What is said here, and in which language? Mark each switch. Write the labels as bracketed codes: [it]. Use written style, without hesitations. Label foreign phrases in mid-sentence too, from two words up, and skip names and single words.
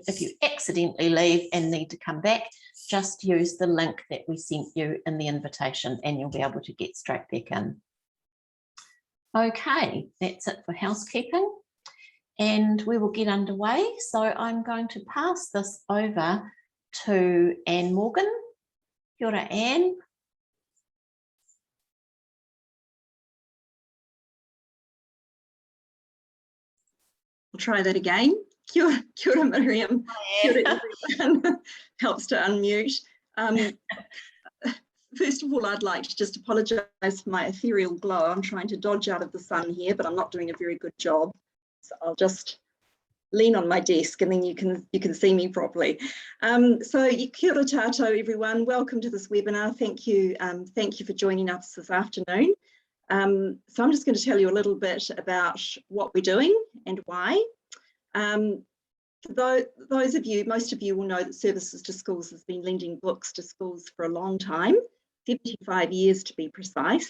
[en] If you accidentally leave and need to come back, just use the link that we sent you in the invitation and you'll be able to get straight back in. Okay, that's it for housekeeping, and we will get underway. So I'm going to pass this over to Anne Morgan. [mi] Kia ora, [en] Anne. I'll try that again. [mi] Kia ora [en] Miriam. [mi] Kia ora [en] everyone. Helps to unmute. First of all, I'd like to just apologise for my ethereal glow. I'm trying to dodge out of the sun here, but I'm not doing a very good job. So I'll just lean on my desk and then you can see me properly. So [mi] kia ora tātou [en] everyone. Welcome to this webinar. Thank you for joining us this afternoon. So I'm just going to tell you a little bit about what we're doing and why. For those of you, most of you will know that Services to Schools has been lending books to schools for a long time, 75 years to be precise.